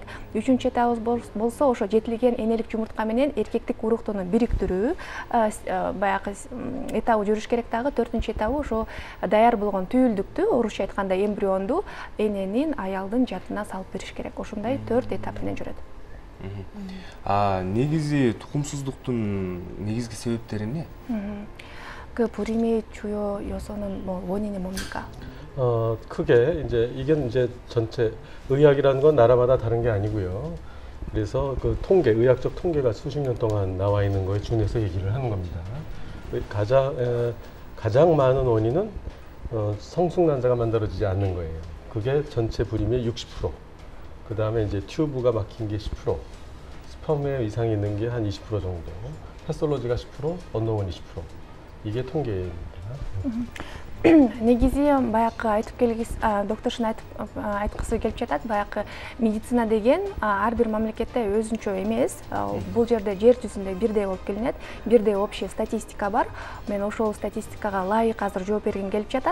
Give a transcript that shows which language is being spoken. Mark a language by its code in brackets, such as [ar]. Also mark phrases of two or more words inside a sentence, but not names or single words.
[ky] Үчүнчү этабыбыз болсо ошо жетилген энелик жумуртка менен эркектик уруктуну бириктирүү баягы этабы жүрүш керек дагы. 4-чү этабы ошо даяр болгон түйүлдүктү, орусча айтканда эмбрионду эненин аялдын жатына салып бериш керек. Ошондой 4 этап менен жүрөт. Негизи тукумсуздуктун негизги себептери эмне? [ko] 그 불임의 주요 요소는 뭐 원인이 뭡니까? 크게 이게 이제 전체 의학이라는 건 나라마다 다른 게 아니고요. 그래서 그 의학적 통계가 수십 년 동안 나와 있는 거에 준해서 얘기를 하는 겁니다. 가장 많은 원인은 성숙난자가 만들어지지 않는 거예요. 그게 전체 불임의 60%. 그 다음에 이제 튜브가 막힌 게 10%, 스펌에 이상이 있는 게 한 20% 정도, 패솔로지가 10%, 언노원 20%. 이게 통계입니다. [ky] негизи баягы айтып келгис докторшун айткысы келип жатат, баягы медицина деген ар бир мамлекетте өзүнчө эмес. Бул жерде жер жүзүндө бирдей болуп келинет, бирдей общий статистика бар. Мен ошол статистикага ылайык азыр жооп бергим келип жатат.